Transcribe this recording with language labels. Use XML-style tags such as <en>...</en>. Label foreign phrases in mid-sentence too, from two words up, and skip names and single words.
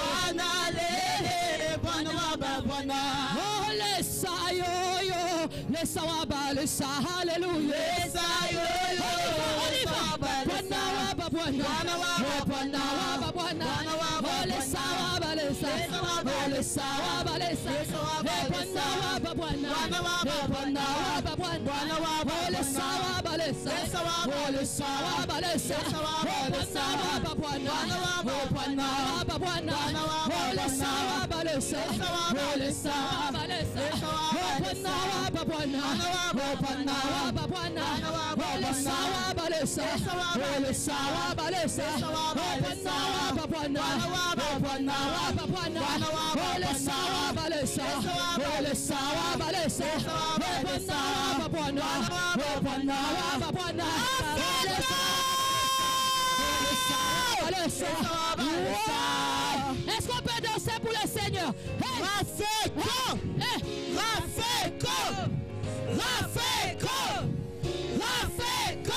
<bem>Bwana lele, Bwana waba Bwana. Oh lesa yo yo, lesa waba lesa, Alléluia. Lesa yo yo, lesa waba Bwana waba Bwana, Bwana waba Bwana waba Bwana. Oh lesa waba lesa, oh lesa waba lesa, Bwana waba Bwana, Bwana waba Bwana waba Bwana. Oh lesa waba lesa, oh lesa waba lesa, Bwana waba Bwana, oh Bwana waba Bwana. Oh lesa waba lesa, oh lesa waba lesa, Bwana waba Bwana, oh Bwana waba Bwana. Oh lesa waba lesa, oh lesa waba lesa, Bwana waba Bwana, oh Bwana waba Bwana. Oh lesa waba lesa, oh lesa waba lesa, Bwana waba Bwana, oh Bwana waba Bwana.</bem> <fr>Est-ce qu'on peut danser pour le Seigneur? Rafeko! Rafeko! Rafeko! Rafeko!</fr>